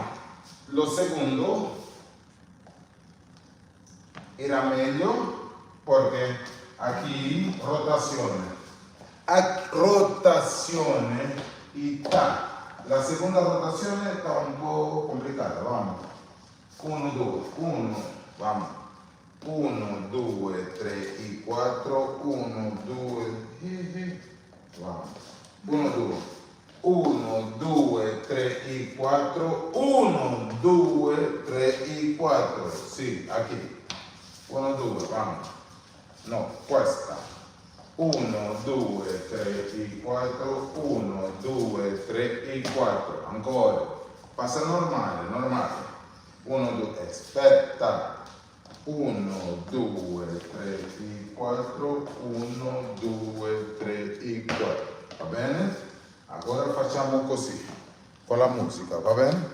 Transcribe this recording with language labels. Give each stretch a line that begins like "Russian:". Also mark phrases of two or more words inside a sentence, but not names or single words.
Italian: Lo secondo era meglio perché aquí rotazione. Rotazione y ta. La seconda rotazione sta un po' complicata, vamos.
Spanish: 1, 2, 1, vamos. 1, 2, 3 y 4. 1, 2, vamos. 1, 2. 1, 2, 3 y 4. 1, 2, 3 y 4. Sì, aquí. 1, 2, vamos. No, questa. 1, 2, 3 y 4. 1, 2, 3 y 4.
Italian: Ancora. Passa normale, normale. 1, 2, aspetta. 1, 2, 3, 4, 1, 2, 3, 4. Va bene? Ora facciamo così, con la musica, va bene?